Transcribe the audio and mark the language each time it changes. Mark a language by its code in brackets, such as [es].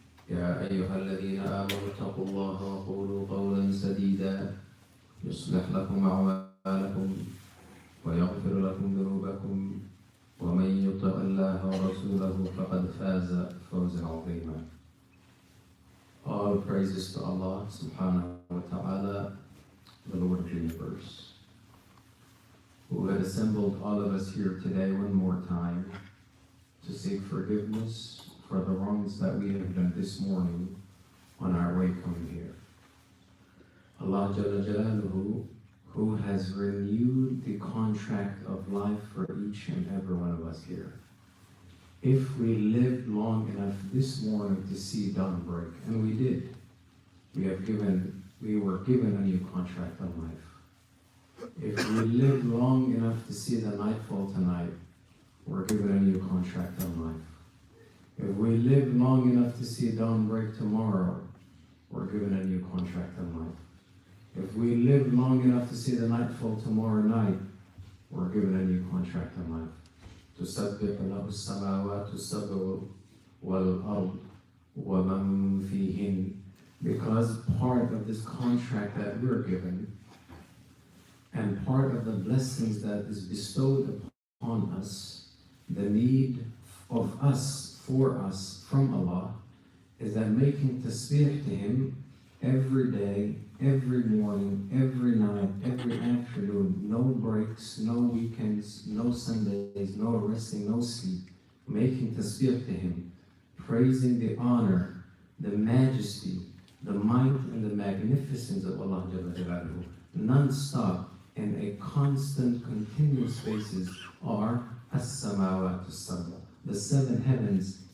[ar] يا أيها الذين آمنوا اتقوا الله وقولوا قولا سديدا يصلح لكم أعمالكم ويغفر لكم ذنوبكم ومن يطع الله ورسوله فقد فاز فوزا عظيما. [en] All praises to Allah [ar] subhanahu wa ta'ala, [en] the Lord of the universe, who had assembled all of us here today one more time to seek forgiveness for the wrongs that we have done this morning on our way coming here. Allah Jalla Jalaluhu, who has renewed the contract of life for each and every one of us here. If we lived long enough this morning to see dawn break, and we did, we were given a new contract on life. If we lived long enough to see the nightfall tonight, we're given a new contract on life. If we live long enough to see dawn break tomorrow, we're given a new contract on life. If we live long enough to see the nightfall tomorrow night, we're given a new contract on life. [ar] تسبح له السماوات السبع والأرض ومن فيهن. [en] Because part of this contract that we're given and part of the blessings that is bestowed upon us, the need of us, for us, from Allah, is that making tasbih to Him every day, every morning, every night, every afternoon, no breaks, no weekends, no Sundays, no resting, no sleep, making tasbih to Him, praising the honor, the majesty, the might and the magnificence of Allah Jalla Jalaluhu, non-stop in a constant, continuous basis are [ar] as-samawat as-sab'a, [en] the seven heavens.